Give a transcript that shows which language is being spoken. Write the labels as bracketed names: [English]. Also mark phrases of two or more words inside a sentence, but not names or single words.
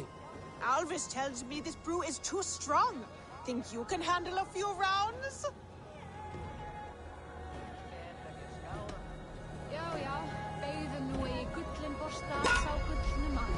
[English] Alvis tells me this brew is too strong. Think you can handle a few rounds? [Icelandic] Já, já, beygðu nú í gullinborsta sá gullnu mann.